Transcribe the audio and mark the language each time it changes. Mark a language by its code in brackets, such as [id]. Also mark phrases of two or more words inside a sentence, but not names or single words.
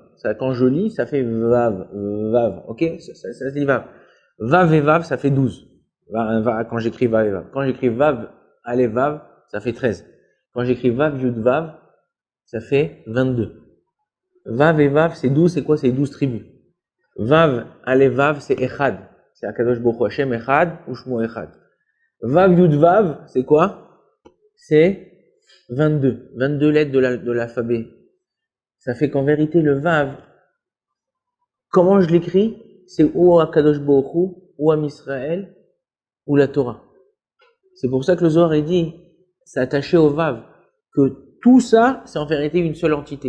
[fr] Ça, quand je lis, ça fait Vav, Vav. Ok? Ça se dit Vav. Vav et Vav, ça fait 12. Quand j'écris Vav et Vav. Quand j'écris Vav, Aleph, Vav, ça fait 13. Quand j'écris Vav, Yud, Vav, ça fait 22. Vav et Vav, c'est 12, c'est quoi? C'est 12 tribus. Vav, Aleph, Vav, c'est Echad. C'est [he] הקדוש ברוך הוא השם אחד ושמו אחד. [fr] Vav Yud Vav, c'est quoi? C'est 22. 22 lettres de l'alphabet. Ça fait qu'en vérité, le Vav, comment je l'écris? C'est ou Akadosh Baruch Hu, ou Am Israël, ou la Torah. C'est pour ça que le Zohar est dit, c'est attaché au Vav, que tout ça, c'est en vérité une seule entité.